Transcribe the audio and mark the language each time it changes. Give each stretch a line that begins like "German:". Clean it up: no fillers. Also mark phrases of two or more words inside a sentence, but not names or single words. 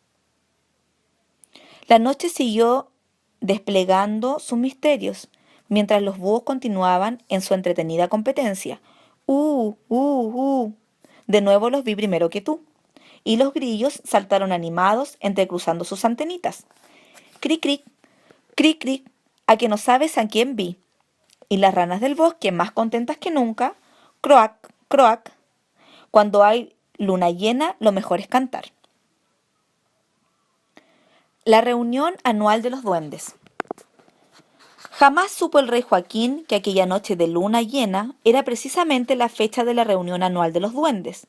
Spanish: La noche siguió desplegando sus misterios, mientras los búhos continuaban en su entretenida competencia. De nuevo los vi primero que tú. Y los grillos saltaron animados, entrecruzando sus antenitas. Cric, cric, cric, cric, a que no sabes a quién vi. Y las ranas del bosque, más contentas que nunca, croac, croac. Cuando hay luna llena, lo mejor es cantar. La reunión anual de los duendes. Jamás supo el rey Joaquín que aquella noche de luna llena era precisamente la fecha de la reunión anual de los duendes.